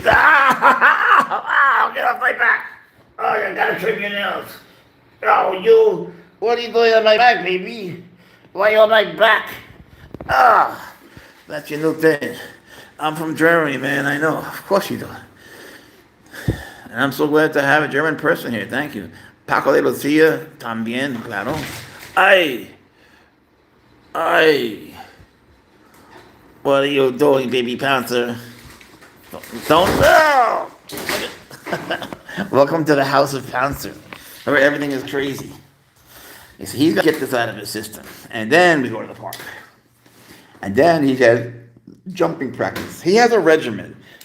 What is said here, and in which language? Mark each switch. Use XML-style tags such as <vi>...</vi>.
<en>Ah! Get off my back! Oh, you gotta trim your nails. Oh, you! What are you doing on my back, baby? Why are you on my back? Ah! That's your new thing. I'm from Germany, man. I know. Of course you do. And I'm so glad to have a German person here. Thank you.</en> <es>Paco de Lucia, también, claro. Ay!</es> <en>What are you doing, baby Pouncer? Don't. Oh! Welcome to the house of Pouncer, where everything is crazy. You see, he's got to get this out of his system. And then we go to the park. And then he has jumping practice. He has a regimen.</en>